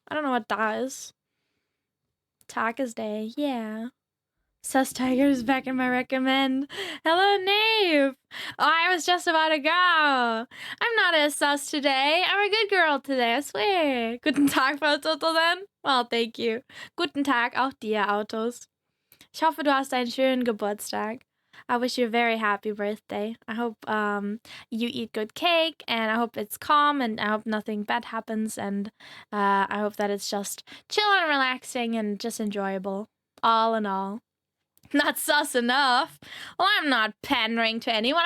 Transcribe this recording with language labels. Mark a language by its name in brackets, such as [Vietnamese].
[English] I don't know what that is. Tag is day. Yeah. Sus Tiger is back in my recommend. Hello, Nave. Oh, I was just about to go. I'm not as sus today. I'm a good girl today, I swear. [German] Guten Tag, [English] Frau Toto, then. Well, thank you. [German] Guten Tag auch dir, Autos. Ich hoffe, du hast einen schönen Geburtstag. [English] I wish you a very happy birthday. I hope you eat good cake, and I hope it's calm, and I hope nothing bad happens, and I hope that it's just chill and relaxing and just enjoyable. All in all. Not sus enough. Well, I'm not pandering to anyone.